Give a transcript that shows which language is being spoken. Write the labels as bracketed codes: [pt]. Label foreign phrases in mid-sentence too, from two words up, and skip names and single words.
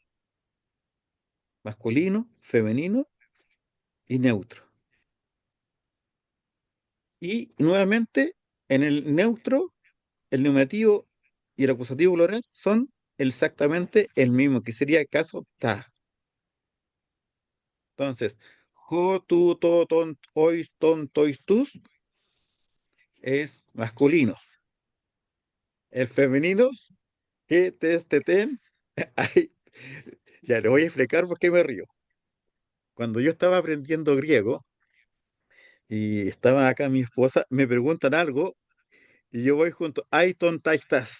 [es] Masculino, femenino y neutro. Y nuevamente, en el neutro, el nominativo y el acusativo plural son exactamente el mismo, que sería caso ta. Entonces, [el] ὁ, τοῦ, τῷ, τόν, οἱ, τῶν, τοῖς, [es] tus es masculino. El femenino, que, [el] τῆς, τῇ, τήν, [es] ay, ya le voy a explicar por qué me río. Cuando yo estaba aprendiendo griego y estaba acá mi esposa, me preguntan algo y yo voy junto, ay, tonta estás.